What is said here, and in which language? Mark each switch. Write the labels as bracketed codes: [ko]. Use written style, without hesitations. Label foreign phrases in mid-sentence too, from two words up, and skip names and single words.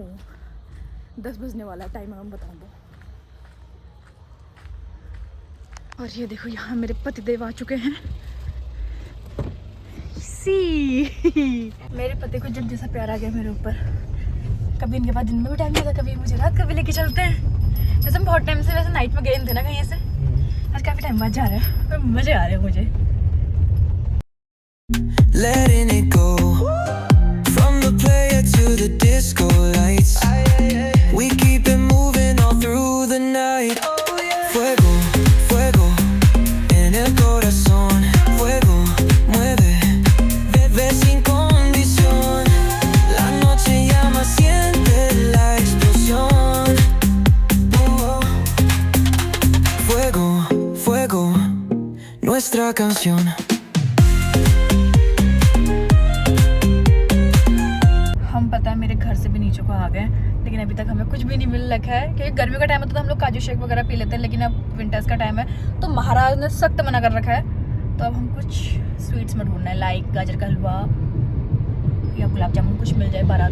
[hi] 10 बजने वाला टाइम है, मैं बता दूँ। और ये देखो यहाँ मेरे पतिदेव आ चुके हैं। मेरे पति को जब जैसा प्यार आ गया मेरे ऊपर, कभी इनके पास दिन में भी टाइम नहीं होता, कभी मुझे रात कभी लेके चलते हैं। वैसे हम बहुत टाइम से वैसे नाइट में गए थे ना कहीं से, आज काफ़ी टाइम बाद जा रहे हैं, पर मज़े आ रहे हैं मुझे। [en] Letting it go. From the player to the disco lights. We keep it moving all through the night. [es] Fuego, fuego. En el corazón. Fuego, mueve. Bebe sin condición. La noche llama, siente la explosión. Fuego, fuego. Nuestra canción. [hi] हम पता है मेरे घर से भी नीचे को आ गए, लेकिन अभी तक हमें कुछ भी नहीं मिल रखा है, क्योंकि गर्मियों का टाइम होता तो हम लोग काजू शेक वगैरह पी लेते हैं, लेकिन अब विंटर्स का टाइम है तो महाराज ने सख्त मना कर रखा है। तो अब हम कुछ स्वीट्स में ढूंढना है, लाइक गाजर का हलवा या गुलाब जामुन, कुछ मिल जाए बारात।